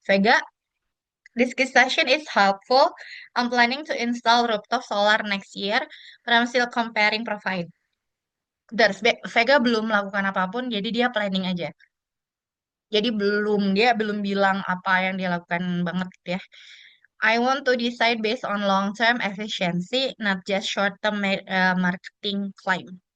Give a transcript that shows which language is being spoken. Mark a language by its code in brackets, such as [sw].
[en] Vega, this discussion is helpful. I'm planning to install rooftop solar next year, but I'm still comparing profile. [id] Vega belum melakukan apapun, jadi dia planning aja. Jadi dia belum bilang apa yang dia lakukan banget gitu ya. [en] I want to decide based on long-term efficiency, not just short-term marketing claim.